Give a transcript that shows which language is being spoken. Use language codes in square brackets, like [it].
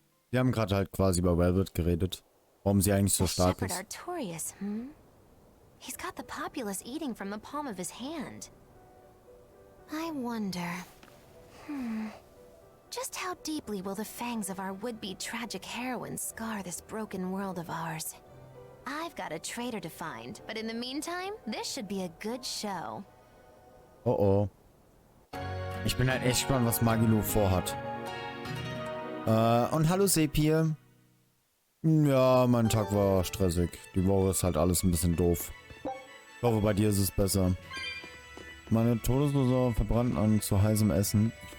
[de] Wir haben gerade halt quasi über Velvet geredet. Warum sie eigentlich so stark ist. Atorius, hm? [en] He's got the populace eating from the palm of his hand. I wonder... Just how deeply will the fangs of our would-be tragic heroine scar this broken world of ours? I've got a traitor to find, but in the meantime, this should be a good show. Oh oh. [de] Ich bin halt echt gespannt, was Magilo vorhat. Und hallo Sepir. Ja, mein Tag war stressig. Die Woche ist halt alles ein bisschen doof. Ich hoffe, bei dir ist es besser. Meine Todeslose verbrannt an zu heißem Essen.